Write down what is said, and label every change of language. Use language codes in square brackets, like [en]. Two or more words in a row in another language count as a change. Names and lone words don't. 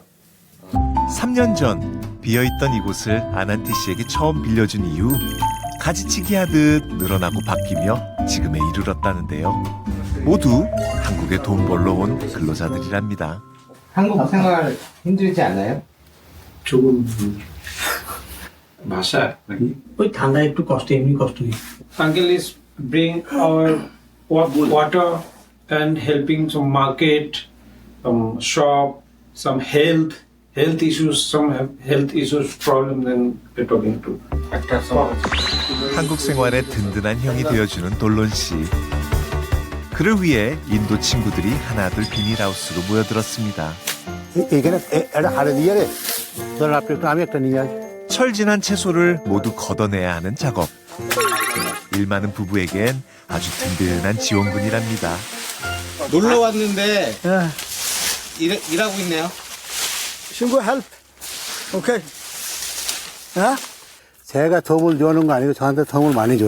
[ko] 3년 전 비어있던 이곳을 아난티 씨에게 처음 빌려준 이후 가지치기 하듯 늘어나고 바뀌며 지금에 이르렀다는데요. 모두 한국에 돈 벌러 온 근로자들이랍니다. 한국 생활 힘들지 않아요? 조금 [bn] ভাষা নাকি ওই ঠান্ডা একটু কষ্ট এমনি কষ্ট নেই [en] uncle is bring our water and helping some market, some shop, some health issues, some health issues problem. Then we're talking to [ko] 한국 생활에 든든한 형이 되어주는 돌론 씨. 그를 위해 인도 친구들이 하나둘 비닐하우스로 모여들었습니다. [bn] এখানে একটা হাড়ে দিয়ে রে ধর আপনি একটু আমি একটা নিয়ে আসি [ko] 철진한 채소를 모두 걷어내야 하는 작업. 일 많은 부부에겐 아주 든든한 지원군이랍니다. 놀러 왔는데 일하고 있네요. 친구 [en] help okay [ko] 제가 도움을 주는 거 아니고 저한테 도움을 많이 줘요.